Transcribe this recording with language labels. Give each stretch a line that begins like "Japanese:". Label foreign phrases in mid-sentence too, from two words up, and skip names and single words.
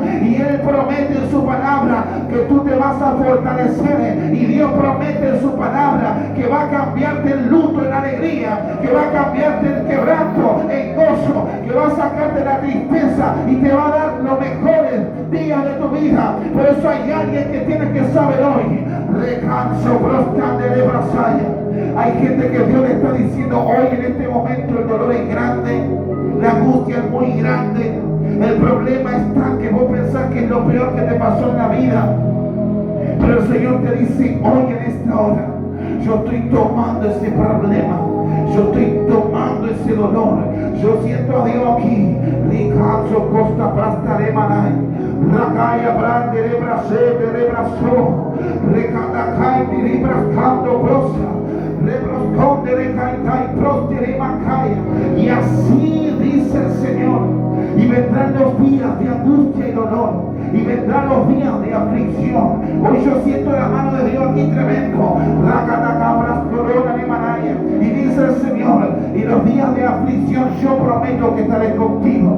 Spanish: Y Él promete en su palabra que tú te vas a fortalecer. Y Dios promete en su palabra que va a cambiarte el luto en alegría, que va a cambiarte el quebranto en gozo, que va a sacarte la tristeza y te va a dar los mejores días de tu vida. Por eso hay alguien que tiene que saber hoy: recanso prostan de Brasaya. Hay gente que Dios le está diciendo hoy, en este momento, el dolor es grande, la angustia es muy grande, el problema es tan que vos pensás que es lo peor que te pasó en la vida. Pero el Señor te dice hoy, en esta hora: yo estoy tomando ese problema, yo estoy tomando ese dolor. Yo siento a Dios aquí. Ricardo Costa Prastaré Manay, Rakaya Brande de Brase de Brazo, Recatacay de Brascando Brosa, Rebrosconde de Caitai Prostere Macaya. Y así dice el Señor: y vendrán los días de angustia y dolor, y vendrán los días de aflicción. Hoy yo siento la mano de Dios aquí tremendo. Y dice el Señor: y los días de aflicción yo prometo que estaré contigo.